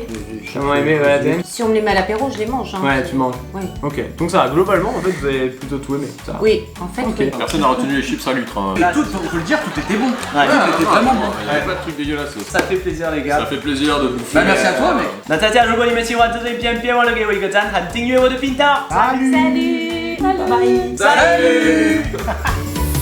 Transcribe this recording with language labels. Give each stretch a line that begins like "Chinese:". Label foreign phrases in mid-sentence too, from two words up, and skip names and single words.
French: J'ai vraiment aimé, ouais, Adèle. Si on me les met à l'apéro, je les mange. Hein. Ouais, tu manges. Oui. Ok. Donc ça va, globalement, en fait, vous avez plutôt tout aimé. Ça va. Oui, en fait, oui. Personne n'a retenu les chips à l'huître. Hein. Et tout, faut le dire, tout était bon. Ouais. Tout était vraiment bon. Il n'y avait pas de truc dégueulasse. Ça fait plaisir, les gars. Ça fait plaisir de bouffer. Bah merci à toi, mec.
Chinese: 那大家如果你们喜欢这支影片，别忘了给我一个赞和订阅我的频道。
French: Salut.
English: Bye bye.
French: Salut